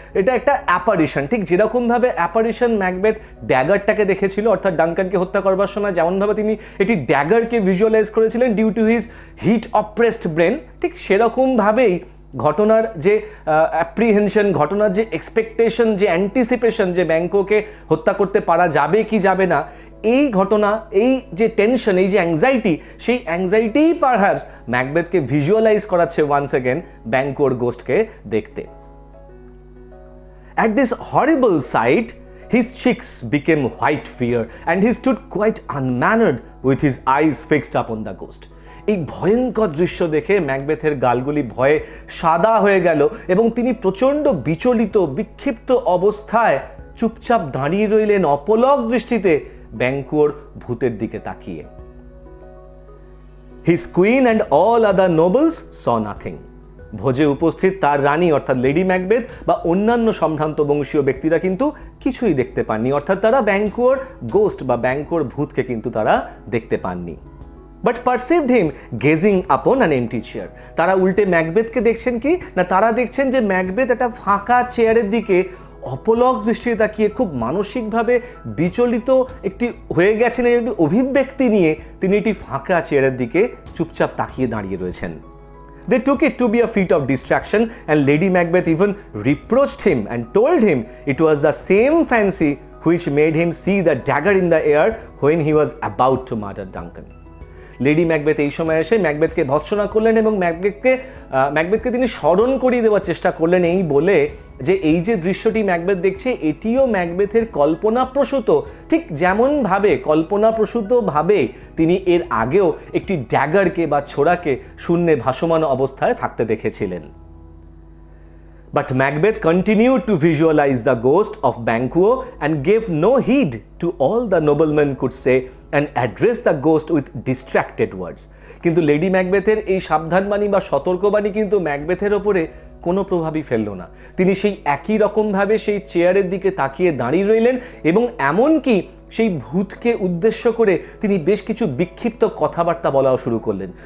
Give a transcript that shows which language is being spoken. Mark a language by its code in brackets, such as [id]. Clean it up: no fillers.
[bn] এটা একটা অ্যাপারিশন, ঠিক যেরকমভাবে অ্যাপারিশন ম্যাকবেথ ড্যাগারটাকে দেখেছিল, অর্থাৎ ডানকানকে হত্যা করবার সময় যেমনভাবে তিনি এটি ড্যাগারকে ভিজুয়ালাইজ করেছিলেন [en] due to his heat oppressed brain, [bn] ঠিক সেরকমভাবেই ঘটনার যে অ্যাপ্রিহেনশন, ঘটনার যে এক্সপেকটেশন, যে অ্যান্টিসিপেশন যে ব্যাংকোকে হত্যা করতে পারা যাবে কি যাবে না, এই ঘটনা, এই যে টেনশন, এই যে অ্যাংজাইটি, সেই অ্যাংজাইটিই পারহ্যাপস ম্যাকবেথকে ভিজুয়ালাইজ করাচ্ছে [en] once again [bn] ব্যাংকোর গোস্টকে দেখতে। [en] At this horrible sight, his cheeks became white fear and he stood quite unmannered with his eyes fixed upon the ghost. [bn] এই ভয়ঙ্কর দৃশ্য দেখে ম্যাকবেথের গালগুলি ভয়ে সাদা হয়ে গেল এবং তিনি প্রচণ্ড বিচলিত বিক্ষিপ্ত অবস্থায় চুপচাপ দাঁড়িয়ে রইলেন অপলক দৃষ্টিতে ব্যাংকুয়োর ভূতের দিকে তাকিয়ে। [en] His queen and all other nobles saw nothing. [bn] ভোজে উপস্থিত তার রানী অর্থাৎ লেডি ম্যাকবেথ বা অন্যান্য সম্ভ্রান্ত বংশীয় ব্যক্তিরা কিন্তু কিছুই দেখতে পাননি, অর্থাৎ তারা ব্যাংকুয়োর গোস্ট বা ব্যাংকুয়োর ভূতকে কিন্তু তারা দেখতে পাননি। [en] But perceived him gazing upon an empty chair. [bn] তারা উল্টে ম্যাকবেথকে দেখছেন কি না, তারা দেখছেন যে ম্যাকবেথ একটা ফাঁকা চেয়ারের দিকে অপলক দৃষ্টিতে তাকিয়ে খুব মানসিকভাবে বিচলিত একটি হয়ে গেছেন, একটি অভিব্যক্তি নিয়ে তিনি একটি ফাঁকা চেয়ারের দিকে চুপচাপ তাকিয়ে দাঁড়িয়ে রয়েছেন। [en] They took it to be a feat of distraction and Lady Macbeth even reproached him and told him it was the same fancy which made him see the dagger in the air when he was about to murder Duncan. [bn] Lady Macbeth এই সময় এসে ম্যাকবেথকে ভৎসনা করলেন এবং ম্যাকবেথকে তিনি স্মরণ করিয়ে দেওয়ার চেষ্টা করলেন এই বলে যে এই যে দৃশ্যটি ম্যাকবেথ দেখছে এটিও ম্যাকবেথের কল্পনাপ্রসূত, ঠিক যেমনভাবে কল্পনাপ্রসূতভাবে তিনি এর আগেও একটি ড্যাগারকে বা ছোড়াকে শূন্যে ভাসমান অবস্থায় থাকতে দেখেছিলেন। [en] But Macbeth continued to visualize the ghost of Banquo and gave no heed to all the noblemen could say and address the ghost with distracted words. [bn] কিন্তু লেডি ম্যাকবেথের এই সাবধানবাণী বা সতর্কবাণী কিন্তু ম্যাকবেথের ওপরে কোনো প্রভাবই ফেলল না। তিনি সেই একই রকমভাবে সেই চেয়ারের দিকে তাকিয়ে দাঁড়িয়ে রইলেন এবং এমনকি সেই ভূতকে উদ্দেশ্য করে তিনি বেশ কিছু বিক্ষিপ্ত কথাবার্তা বলাও শুরু করলেন।